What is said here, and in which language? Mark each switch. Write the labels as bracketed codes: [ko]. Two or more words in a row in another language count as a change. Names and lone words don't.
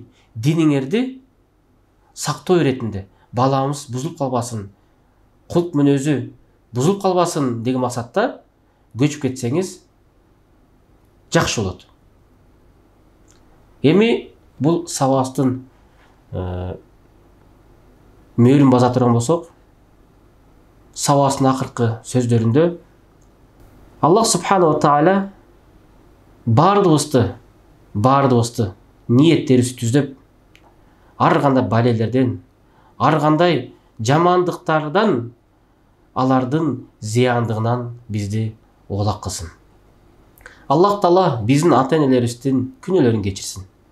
[ky] Диниңерди сактоо иретинде, баламыз бузулуп калбасын, кулк мүнөзү бузулуп калбасын деген максатта көчүп кетсеңиз жакшы болот. Эми бул сабактын мөөлүн баса турган болсок, сабактын акыркы сөздөрүндө [ar] الله سبحانه تعالى [ky] бардыгыбызды ниеттерибизди түздөп, ар кандай балелерден, ар кандай жамандыктардан, алардын зыяндыгынан бизди оолак кылсын. Аллах Таала биздин ата-энелерибиздин күнөөлөрүн кечирсин.